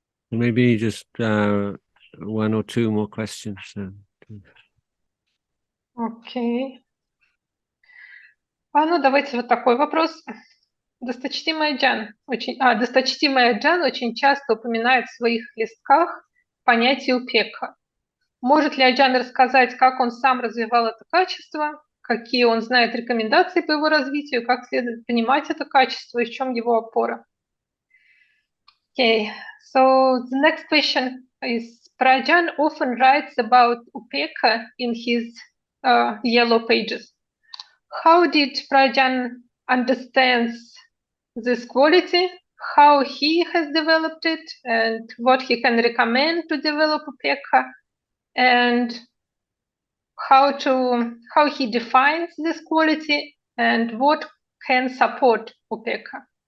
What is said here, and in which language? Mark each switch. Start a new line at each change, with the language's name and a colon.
English: Maybe just one or two more questions.
Russian: Окей. Ну, давайте вот такой вопрос. Досточтимый Аджан очень часто упоминает в своих листках понятие упека. Может ли Аджан рассказать, как он сам развивал это качество, какие он знает рекомендации по его развитию, как следует понимать это качество и в чем его опора?
English: Okay, so the next question is, Prajan often writes about upeka in his yellow pages. How did Prajan understand this quality, how he has developed it, and what he can recommend to develop upeka, and how he defines this quality, and what can support upeka?